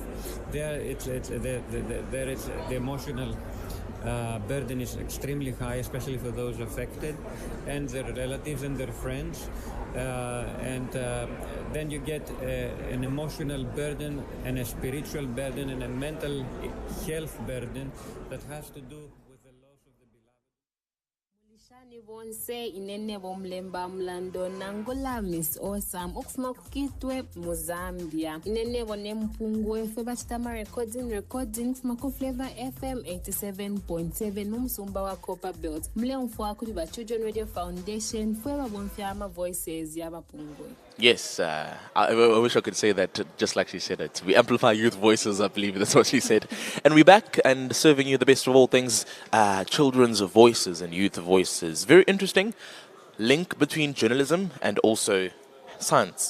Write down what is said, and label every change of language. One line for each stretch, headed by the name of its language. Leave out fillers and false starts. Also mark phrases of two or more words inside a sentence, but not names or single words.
English: There, the emotional burden is extremely high, especially for those affected and their relatives and their friends. Then you get an emotional burden and a spiritual burden and a mental health burden that has to do with the loss of the
Bemba: bonse inene bomlemba mlando nangola Miss Awesome okufuma kukitwe mu Zambia inene bonempungu efe bachitama recording fuma ku Flavor FM 87.7 numsumba wa Copper Belt mle mfwa kuli ba Children Radio Foundation fwe babonfya ama voices yabapungwe.
English: Yes, I wish I could say that just like she said it. We amplify youth voices, I believe that's what she said. And we're back and serving you the best of all things, children's voices and youth voices. Very interesting link between journalism and also science.